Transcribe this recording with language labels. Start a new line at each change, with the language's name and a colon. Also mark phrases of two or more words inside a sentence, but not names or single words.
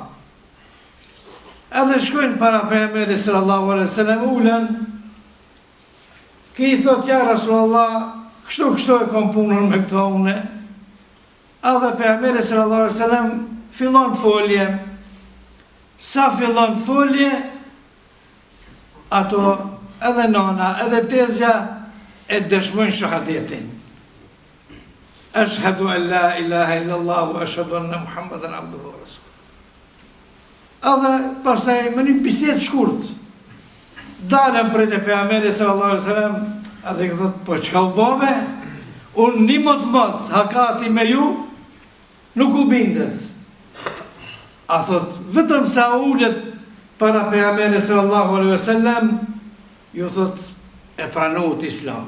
Albanian: Edhe shkojnë para pejgamberit
Arabic: صلى الله عليه وسلم
Albanian: ulën, ki i thot,
Arabic: يا رسول الله,
Albanian: kështu e kom punën me këto une. Edhe pejgamberi
Arabic: صلى الله عليه وسلم
Albanian: fillon të folje. Sa fillon të folje, ato edhe nana, edhe tezja e dëshmojnë shahadetin.
Arabic: أشهد أن لا إله إلا الله وأشهد أن محمدا عبده ورسوله.
Albanian: Edhe pastaj më një bisedë shkurt. Dalën prej të pejgamberit
Arabic: صلى الله عليه وسلم,
Albanian: edhe i thot, po çka u bove? Unë një mot hakati me ju, nuk u bindet. A thot, vetëm sa ullet para pejgamberit
Arabic: صلى الله عليه وسلم,
Albanian: ju thot, e pranuat islamin.